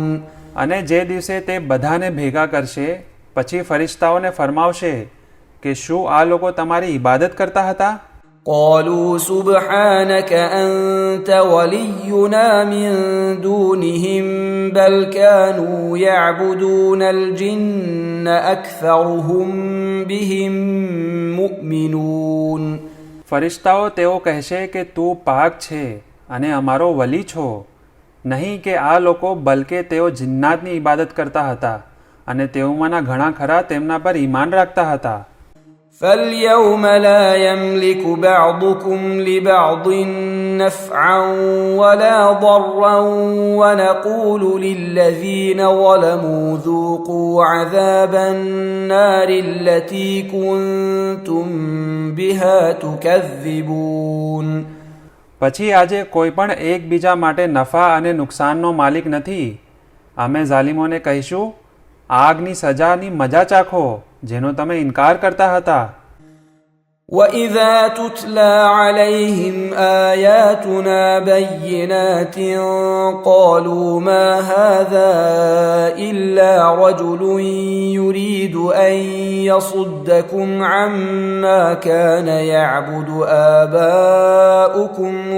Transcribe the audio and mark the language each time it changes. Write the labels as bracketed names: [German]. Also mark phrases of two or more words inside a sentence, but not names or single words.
[Gujarati] અને જે દિવસે તે બધાને ભેગા કરશે પછી ફરિશ્તાઓને ફરમાવશે કે શું આ લોકો તમારી ઇબાદત કરતા હતા? [Arabic] قالوا سبحانك أنت ولينا من دونهم بل كانوا يعبدون الجن أكثرهم بهم مؤمنون. [Gujarati] ફરિશ્તાઓ તેઓ કહેશે કે તું પાક છે અને અમારો વલી છો, નહીં કે આ લોકો, બલકે તેઓ જિન્નાતની ઇબાદત કરતા હતા અને તેઓમાંના ઘણા ખરા તેમના પર ઈમાન રાખતા હતા. [Arabic] فاليوم لا يملك بعضكم لبعض نفعا ولا ضرا ونقول للذين ظلموا ذوقوا عذاب النار التي كنتم بها تكذبون. [Gujarati] પછી આજે કોઈ પણ એકબીજા માટે નફા અને નુકસાનનો માલિક નથી. અમે ઝાલિમોને કહીશું, આગની સજાની મજા ચાખો જેનો તમે ઇનકાર કરતા હતા. [Arabic] وَإِذَا تُتْلَى عَلَيْهِمْ آيَاتُنَا بَيِّنَاتٍ قَالُوا مَا هَذَا إِلَّا رَجُلٌ يُرِيدُ أَن يَصُدَّكُمْ عَمَّا كَانَ يَعْبُدُ آبَاؤُكُمْ